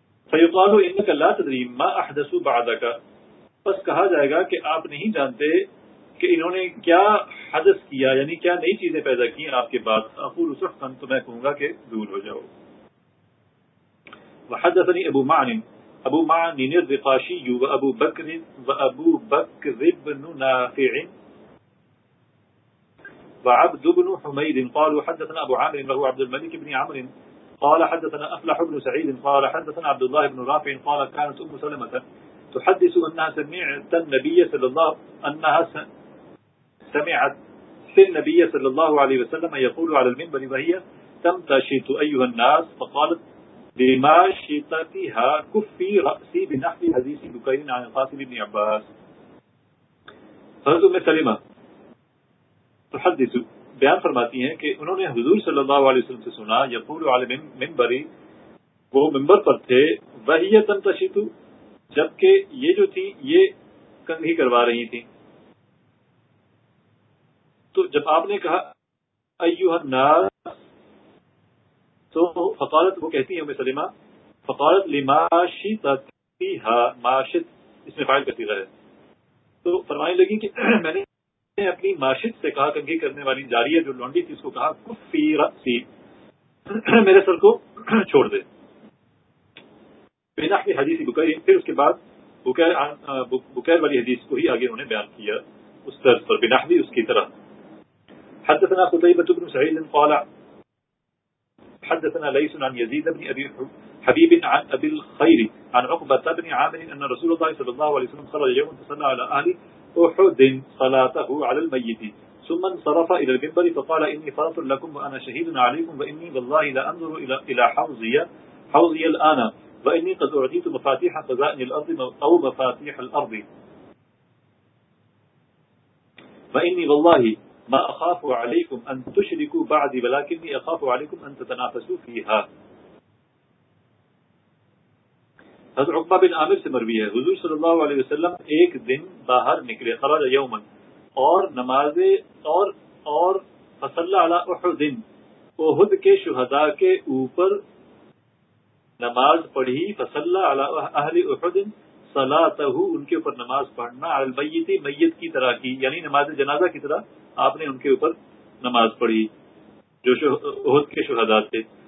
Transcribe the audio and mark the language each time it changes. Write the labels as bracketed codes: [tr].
[ar] فَيُقَالُ إِنَّكَ لَا تَدْرِي مَا أَحْدَثُوا بَعْدَكَ، بس کہا جائے گا کہ آپ نہیں جانتے کہ انہوں نے کیا حدث کیا، یعنی کیا نئی چیزیں پیدا کی آپ کے بعد. اقول صحن، تو میں کہوں گا کہ دور ہو جاؤ. وحدثني ابو معن، ابو معن الرقاشی، وابو بکر، وابو بکر بن نافع، وعبد بن حمید قالوا حدثنا ابو عامر وهو عبد الملك بن عامر قال حدثنا افلح بن سعید قال حدثنا عبد الله بن رافع قال كانت ام سلمة تحدث انها سمعت النبي صلى الله عليه وسلم سمعت في النبي صلى الله عليه وسلم يقول على المنبر وهي تمتشط ايها الناس فقالت بما شطتها كفي راسي بنحو حديث بكير عن القاسم بن عباس. [ur] حضرت ام سلمہ تحدث، بیان فرماتی ہیں کہ انہوں نے حضور صلی اللہ علیہ وسلم سے سنا، [ar] يقول على المنبر، [ur] وہ منبر پر تھے، [ar] وهي تمتشط، [ur] جبکہ یہ جو تھی یہ کنگھی کروا رہی تھی. تو جب آپ نے کہا [ar] ایوہ الناس، [ur] تو فقالت، وہ کہتی ہے ام سلمہ، [ar] فقالت لماشطتها، [ur] ماشط اس میں فاعل کرتی رہے، تو فرمانے لگی کہ میں نے اپنی ماشط سے کہا، کنگھی کرنے والی جاریہ جو لونڈی تھی اس کو کہا، [ar] کفی رأسی، [ur] میرے سر کو چھوڑ دے. [ar] بنحو حدیث بکیر، [ur] پھر اس کے بعد بکیر والی حدیث کو ہی آگے انہوں نے بیان کیا اس طرح پر، بنحو اس کی طرح. [ar] حدثنا قتيبة بن سعيد قال حدثنا ليس عن يزيد بن ابي حبيب عن ابي الخير عن عقبة بن عامر ان رسول الله صلى الله عليه وسلم خرج يوم فصلى على اهل احد صلاته على الميت ثم انصرف الى المنبر فقال اني فرط لكم وانا شهيد عليكم واني والله لا انظر الى حوضي الان واني قد اعطيت مفاتيح خزائن الارض او مفاتيح الارض واني والله ما اخاف عليكم ان تشركوا بعدي ولكني اخاف عليكم ان تتنافسوا فيها. [ur] حضرت عقبہ بن عامر سے مروی ہے، حضور صلی اللہ علیہ وسلم ایک دن باہر نکلے، [ar] خرج یوما، [ur] اور نمازیں اور فصلی علی احد، احد کے شہداء کے اوپر نماز پڑھی، [ar] فصلی علی اہل احد صلاته، [ur] ان کے اوپر نماز پڑھنا، علی المیت، میت کی طرح کی، یعنی نماز جنازہ کی طرح آپ نے ان کے اوپر نماز پڑھی جو احد کے شہداء تھے.